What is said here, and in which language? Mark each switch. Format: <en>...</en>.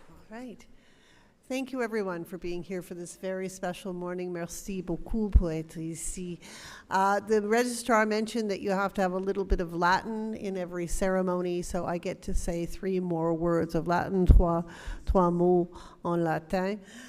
<en>Right. Thank you, everyone, for being here for this very special morning.</en> <fr>Merci beaucoup pour être ici.</fr> <en>The registrar mentioned that you have to have a little bit of Latin in every ceremony, so I get to say 3 more words of Latin,</en> <fr>trois mots en latin.</fr>